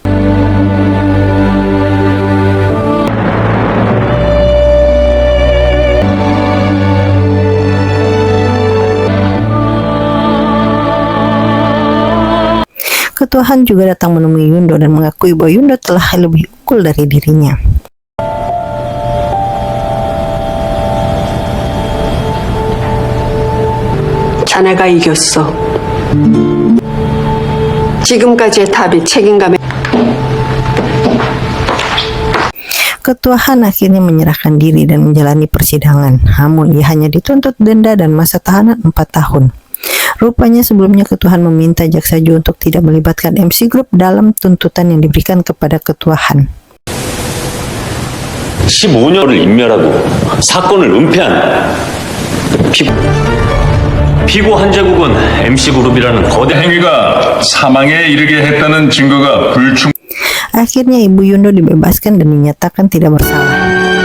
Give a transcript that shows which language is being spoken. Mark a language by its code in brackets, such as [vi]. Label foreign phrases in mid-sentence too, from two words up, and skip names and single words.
[id] Ketua Han juga datang menemui Yundo dan mengakui bahwa Yundo telah lebih unggul dari dirinya. [ko] 자네가 이겼어. 지금까지의 답이 책임감에 [id] Ketua Han akhirnya menyerahkan diri dan menjalani persidangan. Namun ia hanya dituntut denda dan masa tahanan 4 tahun. Rupanya sebelumnya Ketua Han meminta Jaksa Ju untuk tidak melibatkan MC Group dalam tuntutan yang diberikan kepada Ketua Han. [ko] 15년을 인멸하고 사건을 은폐한 피고 한제국은 MC그룹이라는 거대 행위가 사망에 이르게 했다는 증거가 불충. [id] Akhirnya Ibu Yundo dibebaskan dan dinyatakan tidak bersalah.